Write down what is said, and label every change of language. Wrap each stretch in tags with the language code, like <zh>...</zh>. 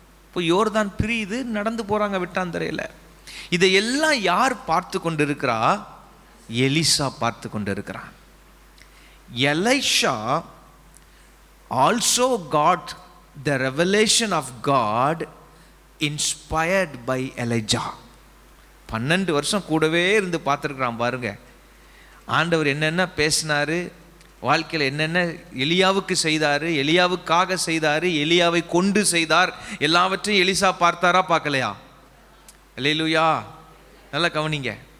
<ta>இப்போ யோர்தான் பிரியுது, நடந்து போகிறாங்க வெட்டாந்தரையில். இதையெல்லாம் யார் பார்த்து கொண்டு இருக்கிறா? எலிசா பார்த்து கொண்டு இருக்கிறான்.</ta> <en>Elisha also got the revelation of God inspired by Elijah.</en> <ta>12 வருஷம் கூடவே இருந்து பார்த்துருக்குறான் பாருங்க. ஆண்டவர் என்னென்ன பேசினார், வாழ்க்கையில் என்னென்ன எலியாவுக்கு செய்தார், எலியாவுக்காக செய்தார், எலியாவை கொண்டு செய்தார், எல்லாவற்றையும் எலிசா பார்த்தாரா பார்க்கலையா? அல்லேலூயா. நல்லா கவனிங்க.</ta>